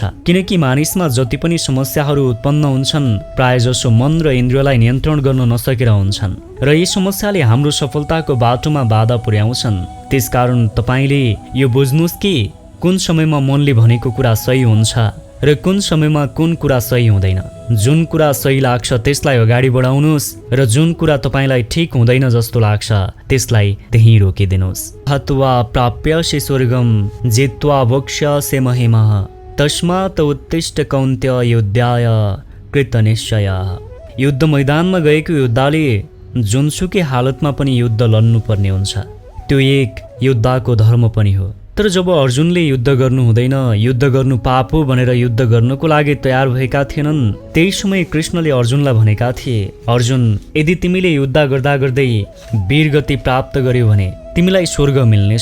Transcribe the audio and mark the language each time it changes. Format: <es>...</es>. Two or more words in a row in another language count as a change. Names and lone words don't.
<ne>किनकि मानिसमा जति पनि समस्याहरू उत्पन्न हुन्छन् प्रायजसो मन र इन्द्रियलाई नियन्त्रण गर्न नसकेर हुन्छन् र यी समस्याले हाम्रो सफलताको बाटोमा बाधा पुर्याउँछन्। त्यसकारण तपाईले यो बुझ्नुहोस् कि कुन समयमा मनले भनेको कुरा सही हुन्छ र कुन समयमा कुन कुरा सही हुँदैन। जुन कुरा सही लाग्छ त्यसलाई अगाडि बढाउनुहोस् र जुन कुरा तपाईलाई ठिक हुँदैन जस्तो लाग्छ त्यसलाई त्यहीँ रोकिदिनुहोस्।</ne> <sa>हत्वा प्राप्यसे स्वर्गम जित्वा वक्ष्यसे महिमः तस्मात् उत्तिष्ठ कौन्त्य युद्धाय कृतनिश्चयः।</sa> <ne>युद्ध मैदानमा गएको योद्धाले जुनसुकै हालतमा पनि युद्ध लड्नुपर्ने हुन्छ। त्यो एक योद्धाको धर्म पनि हो। तर जब अर्जुनले युद्ध गर्नु हुँदैन, युद्ध गर्नु पाप हो भनेर युद्ध गर्नको लागि तयार भएका थिएनन्, त्यही समय कृष्णले अर्जुनलाई भनेका थिए, अर्जुन, यदि तिमीले युद्ध गर्दा गर्दै वीरगति प्राप्त गर्यौ भने तिमीलाई स्वर्ग मिल्नेछ।</ne>